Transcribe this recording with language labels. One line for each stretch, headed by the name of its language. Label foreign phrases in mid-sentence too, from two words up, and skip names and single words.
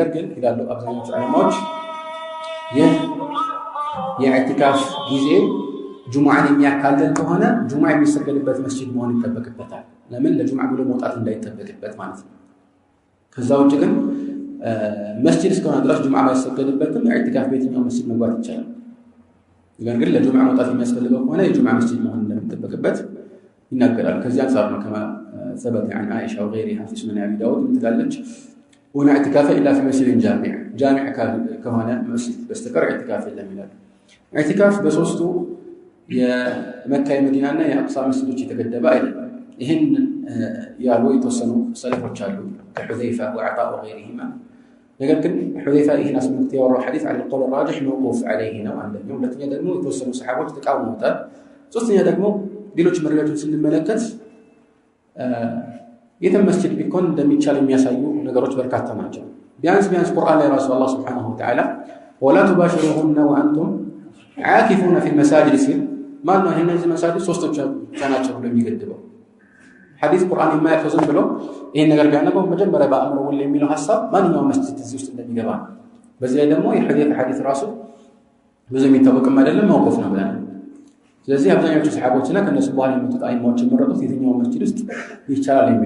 Amharic: ግን ይላሉ አብዛኞቹ ዑለማዎች ይህ የኢዕቲካፍ ጊዜ ጁሙዓን የሚያካልል ከሆነ ጁሙዓ የሚሰገድበት መስጂድ መሆን ይጠበቅበታል። ለምን ለጁሙዓ ብሎ መውጣት እንዳይጠበቅበት ማለት ነው። ከዛ ውጭ ግን መስጂድ እስከሆነ ድረስ ጁሙዓ ባይሰገድበትም ኢዕቲካፍ በየትኛው መስጂድ መግባት ይቻላል። ነገር ግን ለጁሙዓ መውጣት የሚያስፈልገው ከሆነ የጁሙዓ መስጂድ መሆን እንደሚጠበቅበት ይናገራል። ከዚህ አንፃር ነው ከማ
Arabic: ثبت عن عائشة وغيرها في سنن أبي داود ምትላለች ولا اعتكاف إلا في مسجد جامع كهنا مسجد بستقر اعتكاف
Amharic: የለም ይላል። اعتكاف በሶስቱ የመካ የመዲናና የአቅሳ መስጂዶች የተገደበ አይደለም። ይህን ያሉ የተወሰኑ ሰለፎች አሉ ከሑዘይፋ ወዓጣ ወገይሪሂማ። ነገር ግን ሑዘይፋ ይህን አስመልክቶ ያወራው ሐዲስ
Arabic: على القول الراجح موقوف عليه
Amharic: ነው አንደኛው። ሁለተኛ ደግሞ የተወሰኑ ሰሃቦች ተቃውመውታል። ሶስተኛ ደግሞ ሌሎች መረጃዎችን ስንመለከት የትም መስጂድ ቢኮን እንደሚቻል የሚያሳዩ ነገሮች በርካታ ናቸው። ቢያንስ ቁርአን ላይ ራሱ አላህ
Arabic: سبحانه وتعالى ولا تباشروهن وأنتم عاكفون في المساجد
Amharic: ሲል ማን ነው እነዚህ መሳጅድ ሶስቶች ናቸው እንደሚገድበው ሐዲስ ቁርአን የማያፈዝም ብሎ ይሄን ነገር ቢያነበው መጀመሪያ በአእምሮ ወል የሚለው ሐሳብ ማንኛውም መስጂድ እዚህ ውስጥ እንደሚገባ። በዚህ ላይ ደግሞ የሐዲስ ሐዲስ ራሱ ብዙ የሚታወቅም አይደለም መውቆፍ ነው ብለን። ስለዚህ አብዛኞቹ ሰሃቦችና ከነሱ በኋላ የመጡት አይማዎች የመረጡት የትኛው መስጂድ ውስጥ ይቻላል የሚል